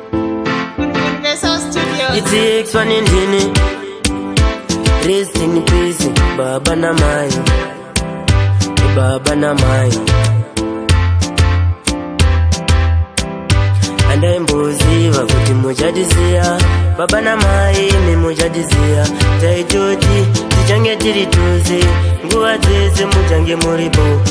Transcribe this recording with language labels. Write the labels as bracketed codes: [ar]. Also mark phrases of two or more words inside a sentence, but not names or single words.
[en] Universal Studios. It's the X one in Dini. Rest in peace, [sn] Baba na Mai. Baba na Mai. Andaimboziva kuti muchatiziya. Baba na Mai, imi muchatiziya. Taitoti, tichange tiri tose. Nguva dzese muchange muripo.